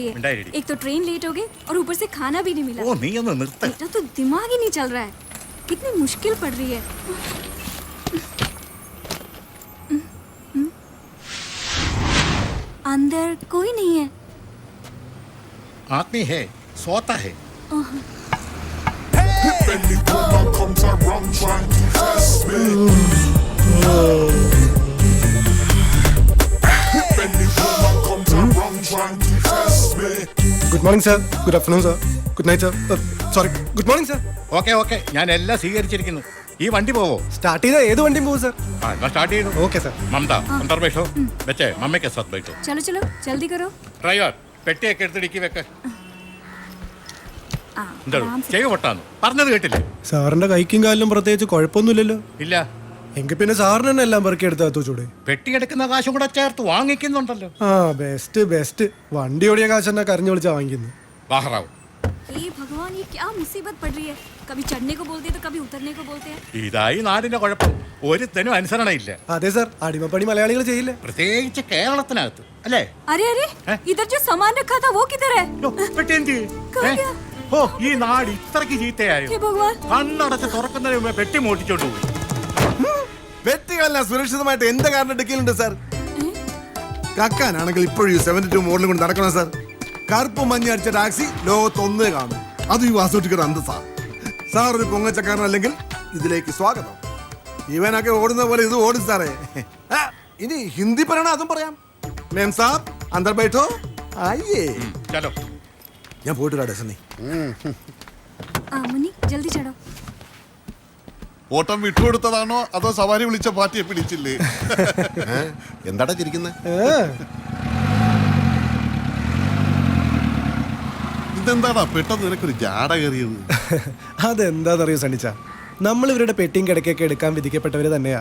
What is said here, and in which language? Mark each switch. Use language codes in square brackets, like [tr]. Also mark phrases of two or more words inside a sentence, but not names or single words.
[hi] एक तो ट्रेन लेट हो गई और ऊपर से खाना भी नहीं मिला। मेरा तो दिमाग ही नहीं चल रहा है, कितनी मुश्किल पड़ रही है। अंदर कोई नहीं है। आदमी है, सोता है। [en] good morning sir, good afternoon sir, good night sir, sorry good morning sir. [ml] ഓക്കെ ഞാൻ എല്ലാം സ്വീകരിച്ചിരിക്കുന്നു. ഈ വണ്ടി പോവോ? സ്റ്റാർട്ട് ചെയ്താൽ ഏത് വണ്ടിയും പോകും സർ. स्टार्ट ചെയ്തു. ഓക്കെ സർ. [hi] ममता अंदर बैठो, बच्चे मम्मी के साथ बैठो. चलो चलो जल्दी करो. [ml] ड्राइवर പെട്ടിയൊക്കെ എടുത്ത് ഡിക്കി വെക്ക. എന്താ [hi] आराम से। [ml] ചെയ്യ പൊട്ടാന്ന് പറഞ്ഞത് കേട്ടില്ലേ? സാറിന്റെ കൈക്കും കാലിനും പ്രത്യേകിച്ച് കുഴപ്പമൊന്നുമില്ലല്ലോ. ഇല്ല, എങ്കിൽ പിന്നെ സാറിന് തന്നെ എല്ലാം പെറുക്കി എടുത്താ ചൂടെ. പെട്ടി എടുക്കുന്ന കാശും കൂടെ ചേർത്ത് വാങ്ങിക്കുന്നുണ്ടല്ലോ. ആ ബെസ്റ്റ് ബെസ്റ്റ്. വണ്ടി ഓടിയ കാശ് തന്നെ കരഞ്ഞു വിളിച്ചാ വാങ്ങിക്കുന്നു. [hi] ബാഹറാവ്, हे भगवान, ये क्या मुसीबत पड़ रही है। कभी चढ़ने को बोलते हैं तो कभी उतरने को बोलते हैं। [ml] ഇതായി നാടിന്റെ കുഴപ്പം. ഒരുത്തനും അനുസരണയില്ല. അതെ സാർ, അടിമപ്പണി മലയാളികൾ ചെയ്യില്ല. പ്രത്യേകിച്ച് കേരളത്തിനകത്ത് അല്ലേ? [hi] अरे अरे, इधर जो सामान रखा था वो किधर है? [ml] യ്യോ, പെട്ടി എന്ത് ചെയ്യും? [hi] कहाँ गया? [ml] ഓ, ഈ നാട് ഇത്രക്ക് ചീത്തയായോ? [hi] हे भगवान, [ml] കണ്ണടച്ച് തുറക്കുന്നതിന് മുമ്പേ പെട്ടി മോട്ടിച്ചോണ്ട് പോയി. വ്യക്തികളെല്ലാം സുരക്ഷിതമായിട്ട് എന്റെ കാറിന്റെ ഡിക്കിയിലുണ്ട് സാർ. കക്കാനാണെങ്കിൽ ഇപ്പോഴും 72 മോഡലും കൊണ്ട് നടക്കണം സാർ. കറുപ്പ് മഞ്ഞ അടിച്ച ടാക്സി ലോകത്തൊന്നേ കാണും. അത് ഈ വാസോട്ടിക്കർ അന്തസാ. സാർ ഒരു പൊങ്ങച്ചക്കാരനല്ലെങ്കിൽ ഇതിലേക്ക് സ്വാഗതം. ഇവനൊക്കെ ഓടുന്ന പോലെ ഇത് ഓടും സാറേ. ഇനി ഹിന്ദി പറയണ അതും പറയാം. [hi] मेम साब अंदर बैठो. आये ചലോ. [ml] ഞാൻ പോയിട്ട് വരാം ഡെസനി. [hi] मुन्नी जल्दी चढ़ो. [ml] ഓട്ടം വിട്ടുകൊടുത്തതാണോ അതോ സവാരി വിളിച്ച പാർട്ടിയെ പിടിച്ചില്ലേ? എന്താടാ ചിരിക്കുന്നത്? ഇതെന്താടാ പെട്ടെന്ന് നിനക്കൊരു ജാട കയറിയത്? അതെന്താന്നറിയോ സണ്ണിച്ച, നമ്മൾ ഇവരുടെ പെട്ടിയും കിടക്കൊക്കെ എടുക്കാൻ വിധിക്കപ്പെട്ടവര് തന്നെയാ.